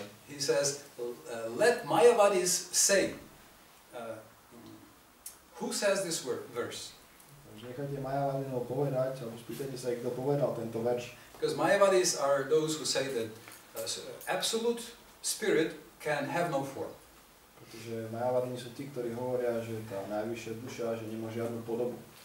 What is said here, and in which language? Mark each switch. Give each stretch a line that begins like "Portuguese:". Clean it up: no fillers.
English: He says, let Mayavadis say. Who says this verse?
Slovak: Takže nechajte Mayavadinov povedať, alebo spýtajte sa, kto povedal tento verš.
English: Because Mayavadis are those who say that absolute spirit can have no form.
Slovak: Pretože Mayavadini sú tí, ktorí hovoria, že tá najvyššia duša, že nemá žiadnu podobu.